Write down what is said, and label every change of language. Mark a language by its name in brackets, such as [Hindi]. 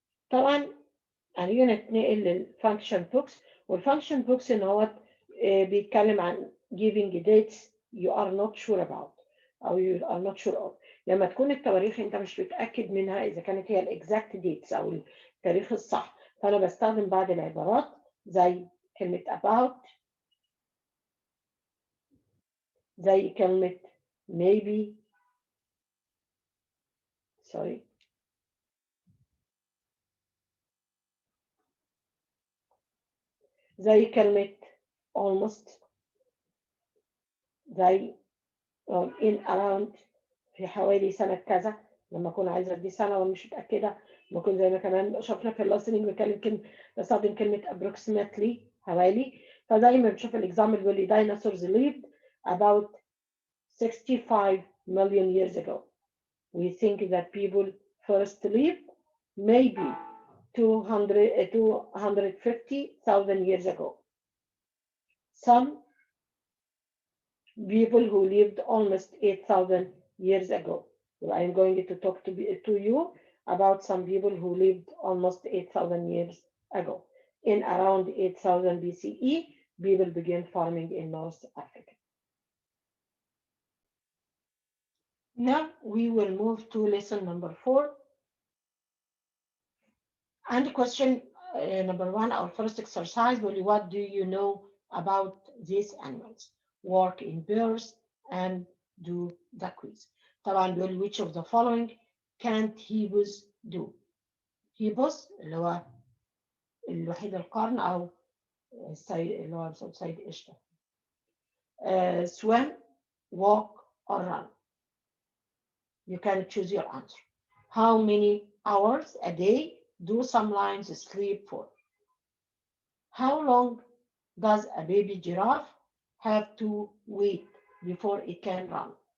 [Arabic] طبعا خلينا نتنقل للفانكشن بوكس. والفانكشن بوكس ان هو بيتكلم عن [English] giving dates you are not sure about او you are not sure of. [Arabic] لما تكون التواريخ انت مش متاكد منها اذا كانت هي الاكزاكت ديتس او التاريخ الصح، فانا بستخدم بعض العبارات زي كلمه about، زي كلمه maybe، [English] sorry. [Arabic] زي كلمة almost، زي in around، في حوالي سنة كذا، لما أكون عايزة أدي سنة وأنا مش متأكدة، ممكن زي ما كمان شفنا في الليسننج بستخدم كلمة approximately، حوالي. فدايما بنشوف الإكزامبل بيقول لي [English] dinosaurs lived about 65 million years ago. We think that people first lived maybe 250,000 years ago. Some people who lived almost 8,000 years ago. So I'm going to talk to you about some people who lived almost 8,000 years ago. In around 8,000 BCE, people began farming in North Africa. Now we will move to lesson number 4. And question number 1, our first exercise, what do you know about these animals? Work in pairs and do the quiz. [Arabic] طبعا بيقول [English] which of the following can't hippos do? [Arabic] hippos اللي هو الوحيد القرن أو السيد اللي هو سيد قشطة. [English] Swim, walk or run. You can choose your answer. How many hours a day do some lions sleep for? How long does a baby giraffe have to wait before it can run?